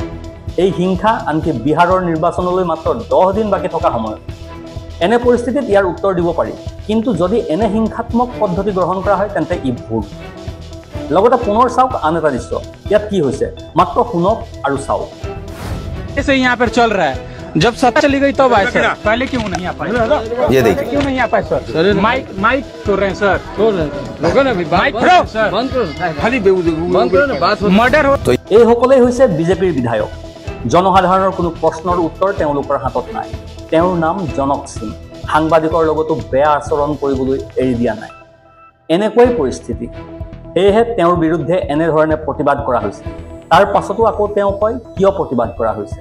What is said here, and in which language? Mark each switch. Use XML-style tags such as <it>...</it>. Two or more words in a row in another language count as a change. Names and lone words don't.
<as>এই হিংসা আনকি বিহাৰৰ নিৰ্বাচনলৈ মাত্ৰ 10 দিন বাকী থকা সময়ত। এনে পৰিস্থিতিত ইয়াৰ উত্তৰ দিব পাৰি, কিন্তু যদি এনে হিংসাত্মক পদ্ধতি গ্ৰহণ কৰা হয় তেন্তে ই ভুল। লগতে পুনৰ চাওক আন এটা দৃশ্য। ইয়াত কি হৈছে মাত্ৰ শুনক আৰু চাওক।</as> <hi>ऐसे यहाँ पर चल रहा है। जब सत्ता चली गई तब आए सर, पहले क्यों नहीं आ पाए? ये देखिए क्यों नहीं आ पाए सर? माइक तोड़ रहे हैं सर, माइक बंद करो, खाली मर्डर हो।</hi> <as>এইসকলেই হৈছে বিজেপিৰ বিধায়ক। জনসাধাৰণৰ কোনো প্ৰশ্নৰ উত্তৰ তেওঁলোকৰ হাতত নাই। তেওঁৰ নাম জনক সিং। সাংবাদিকৰ লগতো বেয়া আচৰণ কৰিবলৈ এৰি দিয়া নাই। এনেকুৱাই পৰিস্থিতি। সেয়েহে তেওঁৰ বিৰুদ্ধে এনেধৰণে প্ৰতিবাদ কৰা হৈছে। তাৰ পাছতো আকৌ তেওঁ কয় কিয় প্ৰতিবাদ কৰা হৈছে।</as>